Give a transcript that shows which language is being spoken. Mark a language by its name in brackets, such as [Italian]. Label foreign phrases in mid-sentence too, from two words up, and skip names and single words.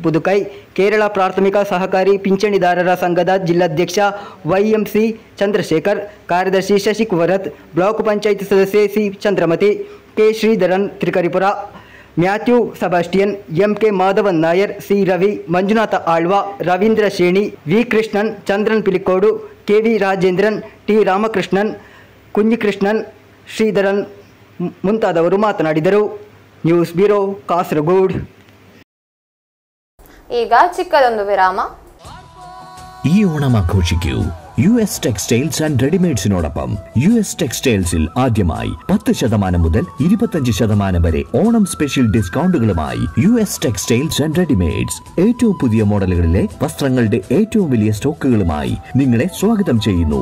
[Kannada] ಪುದುಕೈ, ಕೇರಳ ಪ್ರಾಥಮಿಕ ಸಹಕಾರಿ ಪಿಂಚಣಿದಾರರ ಸಂಘದ ಜಿಲ್ಲಾಧ್ಯಕ್ಷ ವೈಎಂಸಿ ಚಂದ್ರಶೇಖರ್, ಕಾರ್ಯದರ್ಶಿ ಶಶಿಕುವರತ್, ಬ್ಲಾಕ್ ಪಂಚಾಯತ್ ಸದಸ್ಯೆ ಸಿ ಚಂದ್ರಮತಿ, ಕೆ ಶ್ರೀಧರನ್ ತ್ರಿಕರಿಪುರ, ಮ್ಯಾಥ್ಯೂ ಸಬಾಸ್ಟಿಯನ್, ಎಂಕೆ ಮಾಧವನ್ ನಾಯರ್, ಸಿ ರವಿ, ಮಂಜುನಾಥ ಆಳ್ವ, ರವೀಂದ್ರ ಶೇಣಿ, ವಿ ಕೃಷ್ಣನ್, ಚಂದ್ರನ್ ಪಿಲಿಕೋಡು, ಕೆವಿ ರಾಜೇಂದ್ರನ್, ಟಿ ರಾಮಕೃಷ್ಣನ್, ಕುಂಜಿಕೃಷ್ಣನ್, ಶ್ರೀಧರನ್ ಮುಂತಾದವರು ಮಾತನಾಡಿದರು. ನ್ಯೂಸ್ ಬ್ಯೂರೋ, ಕಾಸರಗೋಡು. ಈಗ ಚಿಕ್ಕದೊಂದು ವಿರಾಮ. [Malayalam] ഈ ഓണം ആഘോഷിക്കൂ US ടെക്സ്റ്റൈൽസ് ആൻഡ് റെഡിമെയ്ഡ്സിനോടൊപ്പം. US ടെക്സ്റ്റൈൽസിൽ ആദ്യമായി 10% മുതൽ 25% വരെ ഓണം സ്പെഷ്യൽ ഡിസ്കൗണ്ടുകളുമായി US ടെക്സ്റ്റൈൽസ് ആൻഡ് റെഡിമെയ്ഡ്സ്. ഏറ്റവും പുതിയ മോഡലുകളിലെ വസ്ത്രങ്ങളുടെ ഏറ്റവും വലിയ സ്റ്റോക്കുകളുമായി നിങ്ങളെ സ്വാഗതം ചെയ്യുന്നു.